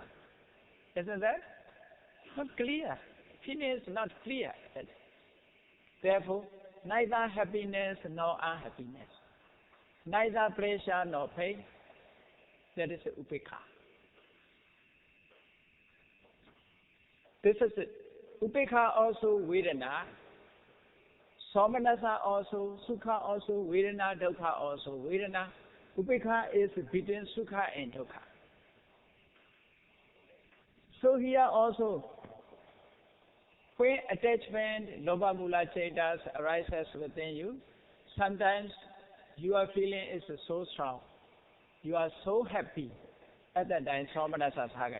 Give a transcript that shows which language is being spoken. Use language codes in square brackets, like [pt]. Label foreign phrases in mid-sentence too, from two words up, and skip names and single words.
[en] Isn't that? Not clear. Feeling is not clear. Therefore, neither happiness nor unhappiness, neither pleasure nor pain, that is upekha. This is it. [pi] Upekha also Vedana, Somanasa also, Sukha also, Vedana, Dukkha also, Vedana. [en] Upekha is between Sukha and Dukkha. So here also, when attachment, [pi] Loba Mula Chaitas [en] arises within you, sometimes your feeling is so strong. You are so happy at that time, [pi] Somanasa Sagata.